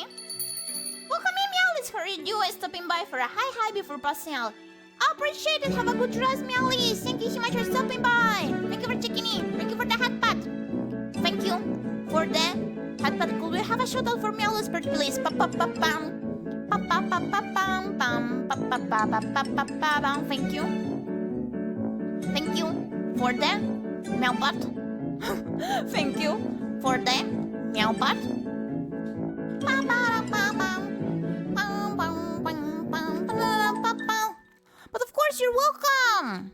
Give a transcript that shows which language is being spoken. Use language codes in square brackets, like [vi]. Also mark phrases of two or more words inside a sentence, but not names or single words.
[en] Welcome in, Meowlies. How are you doing? Stopping by for a hi before passing out. I appreciate it. Have a good rest, Meowlies. Thank you so much for stopping by. Thank you for checking in. Thank you for the hat pat. Thank you for the hat pat. Could we have a shout out for Meowlies, please? Pa-pa-pa-pam. Pa-pa-pa-pa-pam. Pa-pa-pa-pa-pa-pa-pam. Thank you. Thank you for the meow pat. Thank you For the meow pat. But of course, you're welcome.